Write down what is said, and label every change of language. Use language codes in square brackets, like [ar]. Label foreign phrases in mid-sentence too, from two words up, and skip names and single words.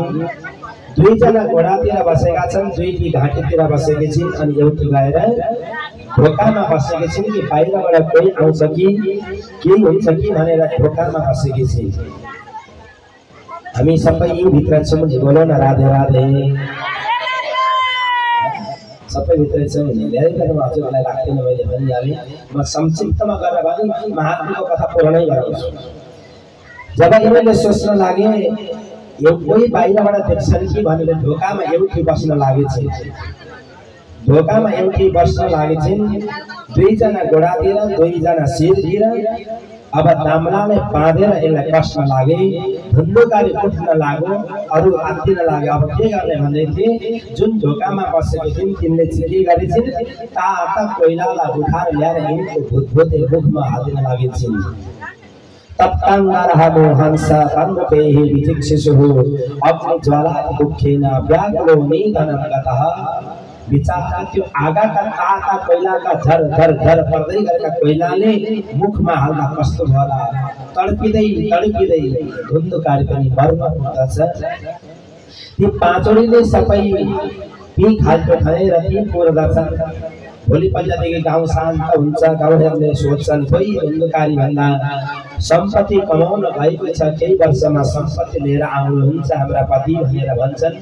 [ne] दुईजना घोडातिर बसेका छन्, दुईटी घाँटीतिर बसेकी छिन् अनि एउटी गएर ढोकामा बसेकी छिन् कि बाहिरबाट कोही आउँछ कि केही हुन्छ कि भनेर ढोकामा बसेकी छिन्। हामी सबै यही भित्र छौँ, [hi] बोलो न राधे राधे। [ne] सबै भित्र छौँ। धेरै बेरमा हजुरहरूलाई राख्दैन मैले भनिहालेँ। म संक्षिप्तमा गरेर भने महात्माको कथा पूर्णै गराउँछु। जब यिनीहरूले सोच्न लागे यो कोही बाहिरबाट देख्छन् कि भनेर ढोकामा एउटी बस्न लागेछन्। ढोकामा एउटी बस्न लागेछन्। दुईजना घोडातिर, दुईजना शिरतिर। अब दामलाले बाँधेर यसलाई कस्न लागे। धुन्धुकारी उठ्न लाग्यो, अरू आत्तिन लाग्यो। अब के गर्ने भन्दै थिए, जुन ढोकामा बसेको थिइन् तिनले चाहिँ के गरेछन्, ताता कोइलालाई उठाएर ल्याएर यिनको भुतभुते मुखमा हालिदिन लागेछन्। [sa] तप्ताङ्गारहमो हंस तन्मुखेः विचिक्षिषुः अग्निज्वाला दुःखेन व्याकुलो निधनं गतः। [ne] बिचारा त्यो आगाका ताता कोइलाका झर झर झर पर्दै गरेका कोइलाले मुखमा हाल्दा कस्तो होला। तडपिँदै तडपिँदै धुन्धुकारी पनि मर्न पुग्दछ। ती पाँचवटीले सबै ती खाल्टो खनेर ती पुर्दछन्। भोलिपल्टदेखि गाउँ शान्त हुन्छ। गाउँहरूले सोच्छन् खोइ धुन्धुकारी भन्दा सम्पत्ति कमाउन भएको छ, केही वर्षमा सम्पत्ति लिएर आउनुहुन्छ हाम्रा पति भनेर भन्छन्।